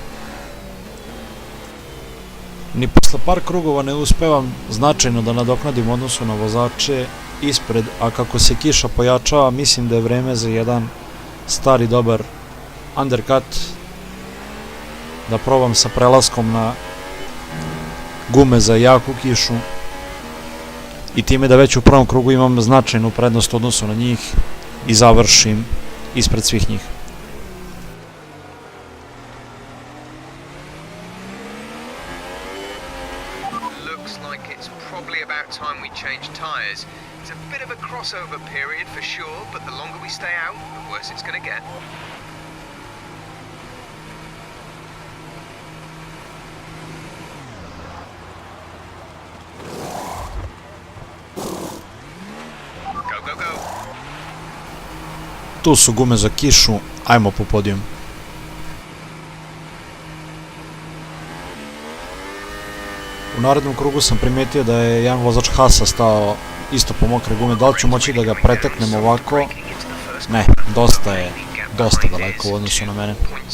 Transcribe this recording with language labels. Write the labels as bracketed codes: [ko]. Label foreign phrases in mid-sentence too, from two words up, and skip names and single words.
[sr] Ni posle par krugova ne uspevam značajno da nadoknadim odnosu na vozače ispred, a kako se kiša pojačava, mislim da je vreme za jedan stari dobar undercut, da probam sa prelaskom na gume za jaku kišu i time da već u prvom krugu imam značajnu prednost u odnosu na njih i završim ispred svih njih. [en] It's a bit of a crossover period for sure, but the longer we stay out, the worse it's going to get. Go, go, go. [sr] Tu su gume za kišu, ajmo po podijum. U narednom krugu sam primetio da je jedan vozač Haasa stao isto po mokre gume. Da li ću moći da ga preteknem ovako? Ne, dosta daleko u odnosu na mene.